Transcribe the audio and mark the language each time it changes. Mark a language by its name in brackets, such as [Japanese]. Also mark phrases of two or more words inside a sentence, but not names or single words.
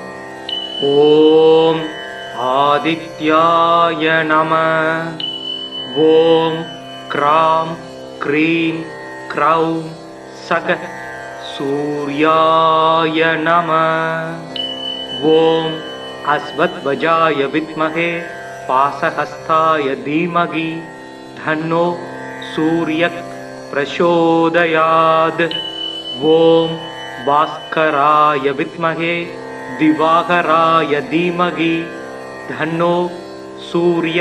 [Sanskrit] ओम् आदित्याय नम ओम् ग्राम् ग्रीम् ग्रौम् सक सूर्याय नम ओम् अश्वध्वजाय विद्महे पासहस्ताय धीमहि धन्नो सूर्यः प्रचोदयात् ओम भास्कराय विद्महे दिवाकराय धीमहि धन्नो सूर्यः